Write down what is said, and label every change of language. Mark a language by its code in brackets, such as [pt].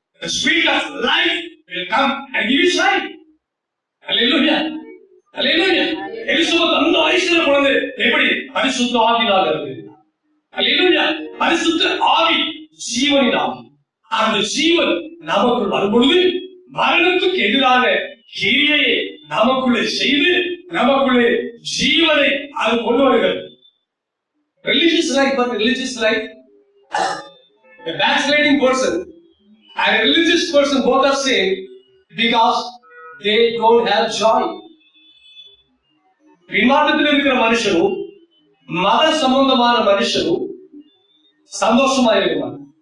[en] The spirit of life will come and give you sight. Hallelujah. Hallelujah. [ta] Elizabeth அந்த வயசுல குழந்தை எப்படி பரிசுத்த ஆவியினால் இருக்கு. Hallelujah. பரிசுத்த ஆவி ஜீவனின் ஆவி. அந்த ஜீவன் நமக்குள் வரும்பொழுது மரணத்துக்கு எதிரான கிரியையை நமக்குள்ளே செய்து நமக்குள்ளே ஜீவனை அது கொண்டு வருகிறது. [en] Religious life, but religious life, a backsliding person and a religious person both are same because they don't have joy. [ta] விமானத்தில் இருக்கிற மனுஷனும் மத சம்பந்தமான மனுஷனும் சந்தோஷமா இருக்கிறார்.